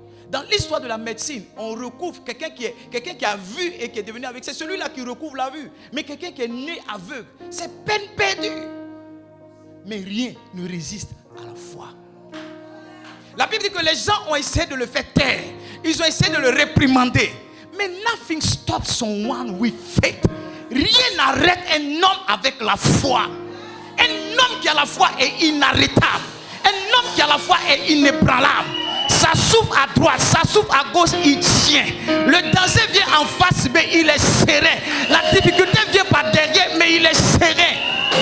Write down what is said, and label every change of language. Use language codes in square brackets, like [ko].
[fr] Dans l'histoire de la médecine, on recouvre quelqu'un qui a vu et qui est devenu aveugle. C'est celui-là qui recouvre la vue. Mais quelqu'un qui est né aveugle, c'est peine perdue. Mais rien ne résiste à la foi. La Bible dit que les gens ont essayé de le faire taire. Ils ont essayé de le réprimander. Mais [en] nothing stops someone with faith. [fr] Rien n'arrête un homme avec la foi. Un homme qui a la foi est inarrêtable. Un homme qui a la foi est inébranlable. Ça souffle à droite, ça souffle à gauche, il tient. Le danger vient en face, mais il est serein. La difficulté vient par derrière, mais il est serein.